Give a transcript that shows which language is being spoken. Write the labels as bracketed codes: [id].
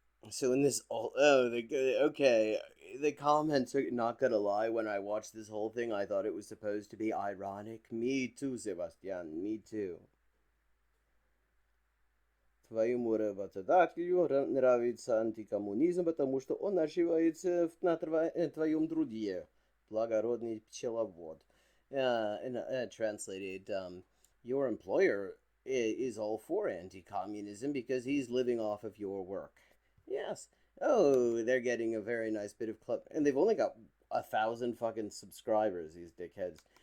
[en] So in this okay, the comments are not gonna lie. When I watched this whole thing, I thought it was supposed to be ironic. Me too, Sebastian. Me too. [ru] Твоему работодателю нравится антикоммунизм, потому что он наживается на твоем труде. Благородный пчеловод. [en] Translated, your employer is all for anti-communism because he's living off of your work. Yes. Oh, they're getting a very nice bit of club, and they've only got 1,000 fucking subscribers. These dickheads.